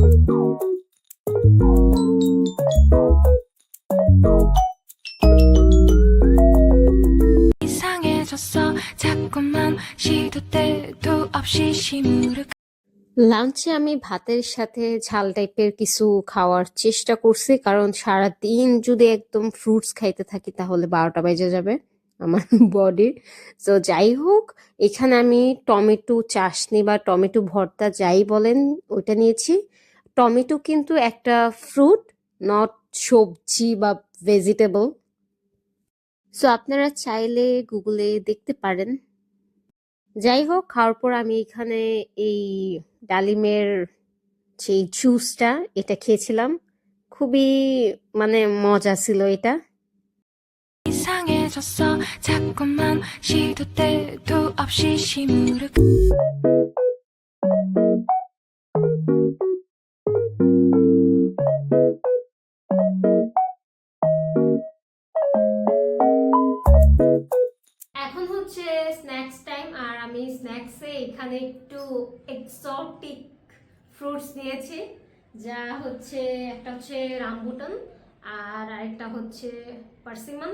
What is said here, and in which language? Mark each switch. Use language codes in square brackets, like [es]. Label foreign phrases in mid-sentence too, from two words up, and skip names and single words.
[ko] 이상해졌어 자꾸만 시도 때도 없이 시무룩 [bn] লাঞ্চে আমি ভাতের সাথে ঝাল টাইপের কিছু খাওয়ার চেষ্টা করছি, কারণ সারাদিন যদি একদম ফ্রুটস খাইতে থাকি তাহলে 12টা বেজে যাবে আমার বডির। তো যাই হোক, এখানে আমি টমেটো চাশনি বা টমেটো ভর্তা যাই বলেন ওইটা নিয়েছি। টমেটো কিন্তু একটা ফ্রুট, নট সবজি বা ভেজিটেবল। সো আপনারা চাইলে গুগলে দেখতে পারেন। যাই হোক, খাওয়ার পর আমি এখানে এই ডালিমের সেই জুসটা এটা খেয়েছিলাম, খুবই মানে মজা ছিল এটা। [ko] 이상해졌어 자꾸만 시도 때도 없이 시무룩 [bn] এখন হচ্ছে [en] snacks time, [bn] আর আমি স্ন্যাক্সে এখানে একটু [en] exotic fruits [bn] নিয়েছি, যা হচ্ছে একটা হচ্ছে রামবুটান আর আরেকটা হচ্ছে পার্সিমন।